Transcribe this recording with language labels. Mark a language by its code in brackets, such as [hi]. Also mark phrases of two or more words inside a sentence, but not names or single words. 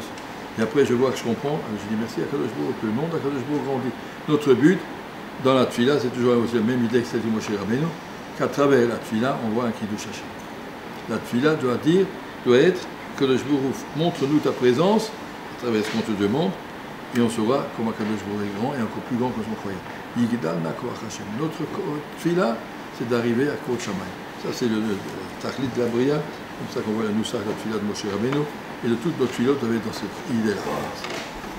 [fr] Et après, je vois que je comprends, je dis merci à [he] הקדוש ברוך הוא, [fr] que le nom d' [he] הקדוש ברוך הוא [fr] grandit. Notre but, dans la tfila, c'est toujours aussi la même idée que celle du Moshe Rabbeinu, qu'à travers la tfila, on voit un [he] קידוש השם. [fr] La tfila doit être que le Baruch montre-nous ta présence à travers ce qu'on te demande, et on saura comment [he] קדוש ברוך [fr] est grand et encore plus grand que ce qu'on croyait. [he] יגדל נא כוח השם. [fr] Notre tfila, c'est d'arriver à [he] כבוד שמים. [fr] Ça, c'est le tachlit de la bria, comme ça qu'on voit la Nusach, la tfila de Moshe Rabbeinu, et de toutes nos tfilotes doivent être dans cette idée-là.